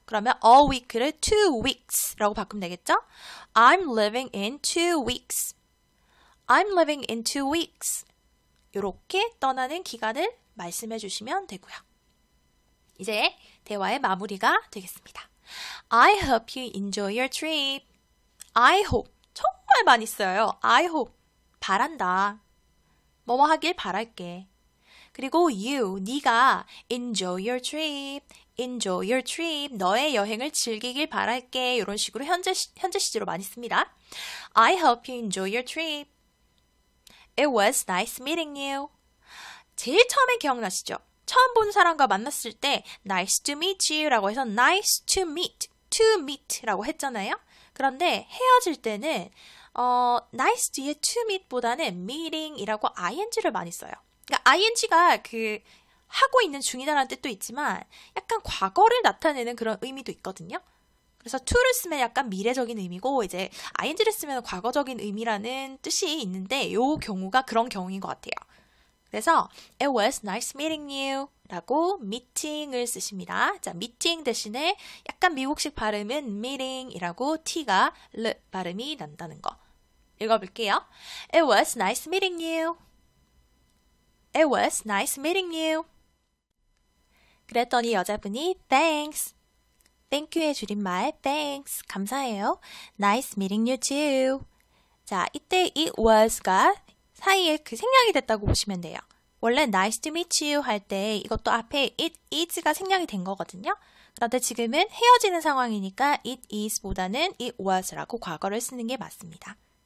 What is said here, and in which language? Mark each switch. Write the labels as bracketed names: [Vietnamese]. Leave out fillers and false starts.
[Korean] 그러면 a week를 2 weeks라고 바꾸면 되겠죠? [English] I'm living in 2 weeks. I'm living in 2 weeks. [Korean] 이렇게 떠나는 기간을 말씀해 주시면 되고요. 이제 대화의 마무리가 되겠습니다. [English] I hope you enjoy your trip. I hope. [Korean] 정말 많이 써요. I hope. 바란다. 뭐뭐 하길 바랄게. 그리고 you, 네가 [English] enjoy your trip. Enjoy your trip. [Korean] 너의 여행을 즐기길 바랄게. 이런 식으로 현재 시제로 많이 씁니다. [English] I hope you enjoy your trip. It was nice meeting you. [Korean] 제일 처음에 기억나시죠? 처음 본 사람과 만났을 때 [English] nice to meet you [Korean] 라고 해서 nice to meet 라고 했잖아요. 그런데 헤어질 때는 nice 뒤에 to meet 보다는 meeting 이라고 ing를 많이 써요. 그러니까 ing가 그 하고 있는 중이다라는 뜻도 있지만 약간 과거를 나타내는 그런 의미도 있거든요. 그래서 to를 쓰면 약간 미래적인 의미고 이제 ing를 쓰면 과거적인 의미라는 뜻이 있는데 이 경우가 그런 경우인 것 같아요. 그래서 [English] It was nice meeting you [Korean] 라고 meeting을 쓰십니다. 자, meeting 대신에 약간 미국식 발음은 meeting 이라고 T가 L 발음이 난다는 거. 읽어볼게요. [English] It was nice meeting you. It was nice meeting you. [Korean] 그랬더니 여자분이 Thanks. Thank you의 줄임말 Thanks. 감사해요. [English] Nice meeting you too. [Korean] 자, 이때 it was가 사이에 그 생략이 됐다고 보시면 돼요. 원래 nice to meet you 할 때 이것도 앞에 it is가 생략이 된 거거든요. 그런데 지금은 헤어지는 상황이니까 it is 보다는 it was라고 과거를 쓰는 게 맞습니다.